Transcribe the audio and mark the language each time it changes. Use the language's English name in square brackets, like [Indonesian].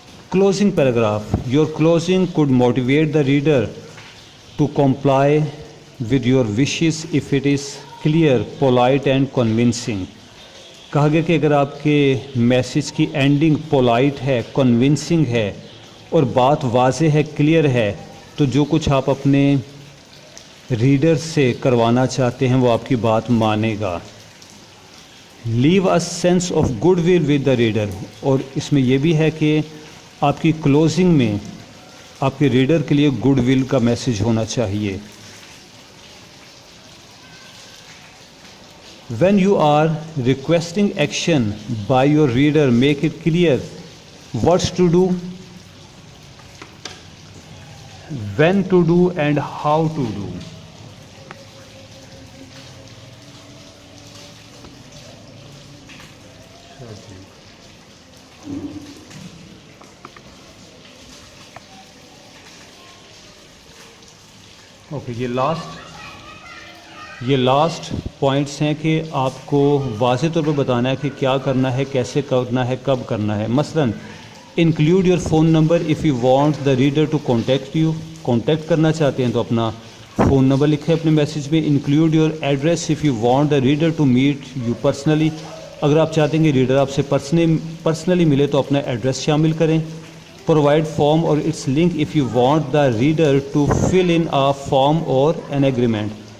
[English] Closing paragraph. Your closing code motivate the reader to comply with your wishes if it is clear, polite and convincing. [Urdu] کہا گیا کہ اگر آپ کے message کی اینڈنگ پولائٹ ہے، کنونسنگ ہے، اور بات واضح ہے، کلیئر ہے، تو جو کچھ آپ اپنے ریڈر سے کروانا چاہتے ہیں وہ آپ کی بات مانے گا. [English] Leave a sense of good will with the reader. [Urdu] اور اس میں یہ بھی ہے کہ آپ کی کلوزنگ میں آپ کے ریڈر کے لیے گڈ ول کا میسج ہونا چاہیے. [English] When you are requesting action by your reader, make it clear what to do, when to do, and how to do. [Urdu] Okay, یہ لاسٹ پوائنٹس ہیں کہ آپ کو واضح طور پہ بتانا ہے کہ کیا کرنا ہے، کیسے کرنا ہے، کب کرنا ہے. [English] مثلاً include your phone number if you want the reader to contact you. [Urdu] Contact کرنا چاہتے ہیں تو اپنا فون نمبر لکھیں اپنے میسج میں. [English] Include your address if you want the reader to meet you personally. [Urdu] اگر آپ چاہتے ہیں کہ ریڈر آپ سے پرسنلی ملے تو اپنا ایڈریس شامل کریں. [English] Provide form اور its link if you want the reader to fill in a form or an agreement.